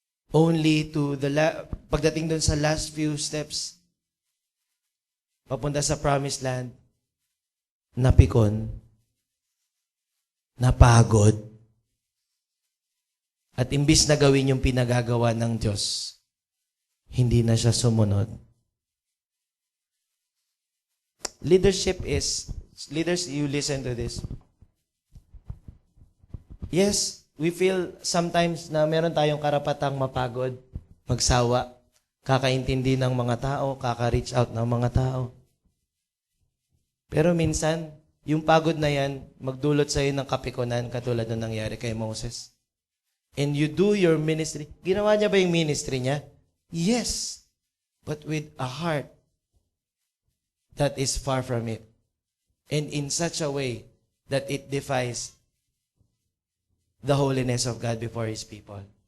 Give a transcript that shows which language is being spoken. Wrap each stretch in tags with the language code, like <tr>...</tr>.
<tl>Only to pagdating dun sa last few steps, papunta sa promised land, napikon, napagod, at imbis na gawin yung pinagagawa ng Diyos, hindi na siya sumunod.</tl> <en>Leaders, you listen to this. Yes, we feel sometimes</en> <tl>na meron tayong karapatang mapagod, magsawa, kakaintindi ng mga tao, kaka-reach out ng mga tao. Pero minsan, yung pagod na yan, magdulot sa'yo ng kapikunan katulad ng nangyari kay Moses.</tl> <en>And you do your ministry.</en> <tl>Ginawa niya ba yung ministry niya?</tl> <en>Yes. But with a heart that is far from it. And in such a way that it defies the holiness of God before His people.</en>